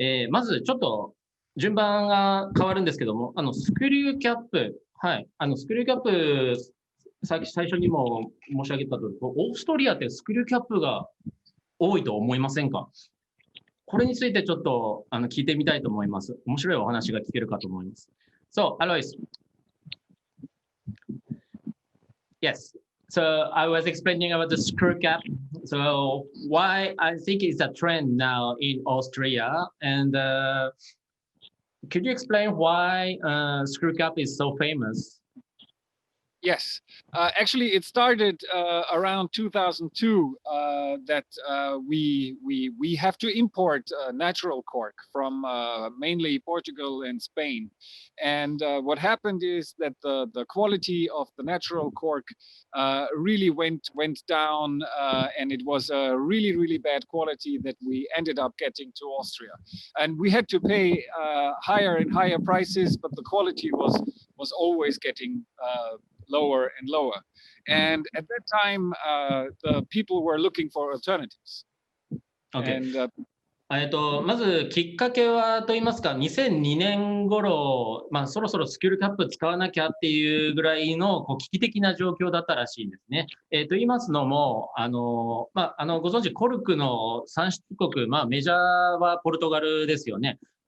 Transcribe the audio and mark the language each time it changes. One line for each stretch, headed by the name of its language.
Japanese: まずちょっと順番が変わるんですけども、スクリューキャップ、はい、スクリューキャップ、最初にも申し上げた通り、オーストリアってスクリューキャップが多いと思いませんか？これについてちょっと聞いてみたいと思います。面白いお話が聞けるかと思います。
English: So, Alois. Yes. So I was explaining about the screw cap. So why I think it's a trend now in Austria, and could you explain why screw cap is so famous? Yes, actually, it started around 2002 that we have to import natural cork from mainly Portugal and Spain. And what happened is that the quality of the natural cork really went down, and it was a really bad quality that we ended up getting to Austria. And we had to pay higher and higher prices, but the quality was always getting lower and lower. And at that time, the people were looking for alternatives. Okay. And,
Japanese: まずきっかけはと言いますか、2002年頃、そろそろスキルキャップ使わなきゃっていうぐらいの危機的な状況だったらしいんですね。と言いますのも、ご存知、コルクの産出国、メジャーはポルトガルですよね。